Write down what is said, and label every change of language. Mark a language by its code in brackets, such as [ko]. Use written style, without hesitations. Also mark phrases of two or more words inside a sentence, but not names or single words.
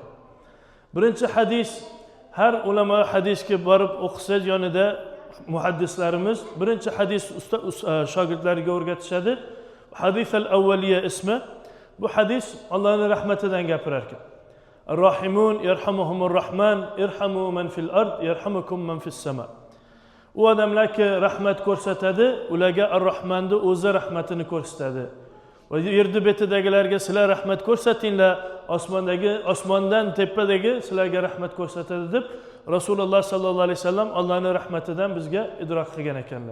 [uz] Birinchi hadis, har ulamo hadisga borib o'qisa yonida muhaddislarimiz birinchi hadis shogirdlariga o'rgatishadi. Hadis al-avvaliya ismi. Bu hadis Allohning rahmatidan gapirar ekan. [ar] الراحمون يرحمهم الرحمن ارحموا من في الأرض يرحمكم من في السماء. [uz] U odamlarga rahmat ko'rsatadi, ularga Ar-Rahmanning o'zi rahmatini ko'rsatadi. Va yerni betidagilarga sizlar rahmat ko'rsatinglar, osmondan tepadagi sizlarga rahmat ko'rsatadi deb Rasululloh [ar] صلى الله عليه وسلم [uz] Allohning rahmatidan bizga idrok qilgan ekanlar.